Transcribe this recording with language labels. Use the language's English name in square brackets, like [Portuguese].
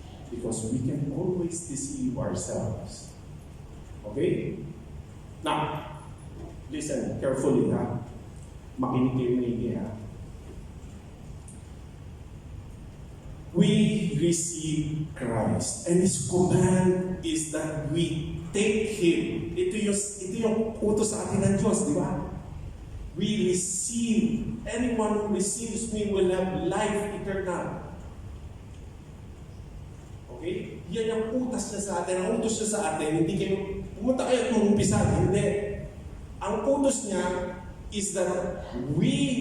[English] Because we can always deceive ourselves. Okay? Now, listen carefully, [Filipino] makinig kayo maigi, [English] We receive Christ, and His command is that we take Him. [Filipino] Ito yung utos sa atin ng Diyos, di ba? [English] We receive. Anyone who receives me will have life eternal. Okay? [Filipino] Yan yung utos niya sa atin. Ang utos niya sa atin, hindi kayo, pumunta kayo at umumpisan. Hindi. Ang utos niya [English] is that we